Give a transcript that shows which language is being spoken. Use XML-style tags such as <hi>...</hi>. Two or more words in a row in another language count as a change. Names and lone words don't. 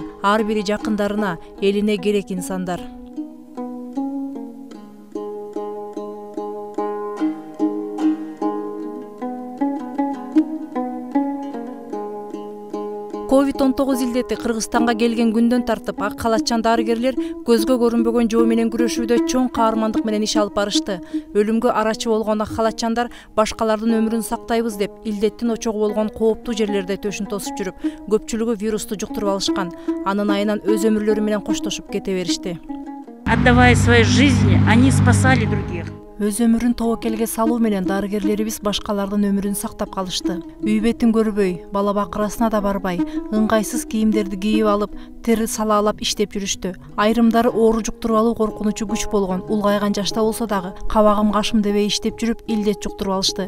<ky>Ар бири жакындарына, элине керек инсандар. COVID-19 илдети Кыргызстанга келген күндөн тартып ак халатчан дарыгерлер көзгө көрүнбөгөн жоо менен күрөшүүдө чоң каармандык менен иш алып барышты. Өлүмгө арачы болгон ак халатчандар башкалардын өмүрүн сактайбыз деп илдеттин очогу болгон кооптуу жерлерде төшүн тосуп жүрүп, көпчүлүгү вирусту жуктуруп алышкан. Анын айынан өз өмүрлөрү менен коштошуп кете беришти.</ky> <ru>Отдавая свои жизни, они спасали других.</ru> <ky>Өз өмүрүн тобокелге салуу менен дарыгерлерибиз башкалардын өмүрүн сактап калышты. Үй бетин көрбөй, бала бакырасына да барбай, ыңгайсыз кийимдерди кийип алып, тер салаалап иштеп жүрүштү. Айрымдары оору жуктуруп алуу коркунучу күч болгон, улгайган жашта болсо дагы кабагым кашым дебей иштеп жүрүп, илдет жуктуруп алышты.</ky>